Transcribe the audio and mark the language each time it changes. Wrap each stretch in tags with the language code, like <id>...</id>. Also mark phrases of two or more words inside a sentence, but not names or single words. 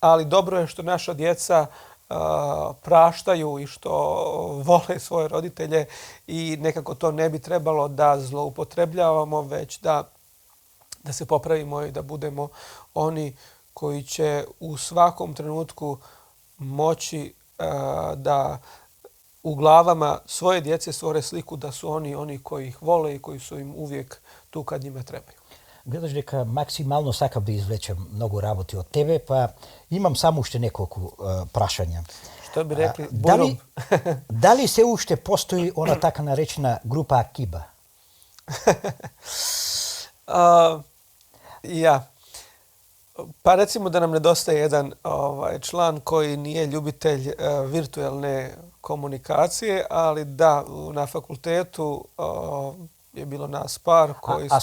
<bs>ali dobro je što naša djeca praštaju i što vole svoje roditelje i nekako to ne bi trebalo da zloupotrebljavamo, već da se popravimo i da budemo oni koji će u svakom trenutku moći da u glavama svoje djece stvore sliku da su oni koji ih vole i koji su im uvijek tu kad njima trebaju.</bs> <mk>Gledaš дека максимално сакам да извлечем многу работи од тебе, па имам само уште неколку прашања.</mk> <bs>Što bi rekli,</bs> <mk>дали се уште постои она така наречена група Акиба?</mk> <bs>Ja. Pa recimo da nam nedostaje jedan član koji nije ljubitelj virtualne komunikacije, ali da, na fakultetu je bilo nas par koji smo...</bs>